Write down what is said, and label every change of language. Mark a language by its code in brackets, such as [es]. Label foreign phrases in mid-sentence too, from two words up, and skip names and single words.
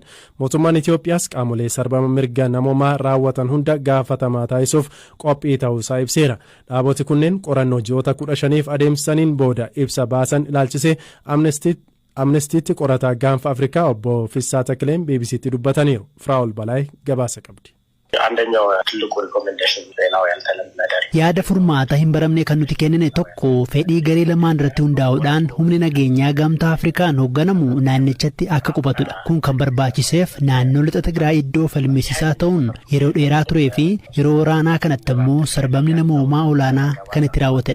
[om] Mootummaan Itoophiyaas qaamolee sarbama mirga namoomaa raawwatan hunda gaafatamaa taasisuuf qophii ta'uusaa ibseera. Dhaaboti kunneen qorannoo ji'oota 15f adeemsisaniin booda ibsa baasan ilaalchisee Amnestiitti qorataa gaanfa Afrikaa obbo Fissaa Takileen BBC'tti dubbataniiru. Firaa'ol Balaay gabaasa qabdi. [am] አንደኛው ትልቁ ሪኮሜንዴሽን ነው ያልተለመደ [om] yaada furmaata hin baramne kan nuti kennine tokko fedhii garee lamaan irratti hundaa'uudhaan humni nageenyaa gamtaa Afrikaan hoogganamu naannichatti akka qubatudha. Kun kan barbaachiseef naannoo lixa Tigraay iddoo falmisiisaa ta'uun yeroo dheeraa turee fi yeroo waraanaa kanatti immoo sarbamni namoomaa olaanaa kan itti raawwatedha.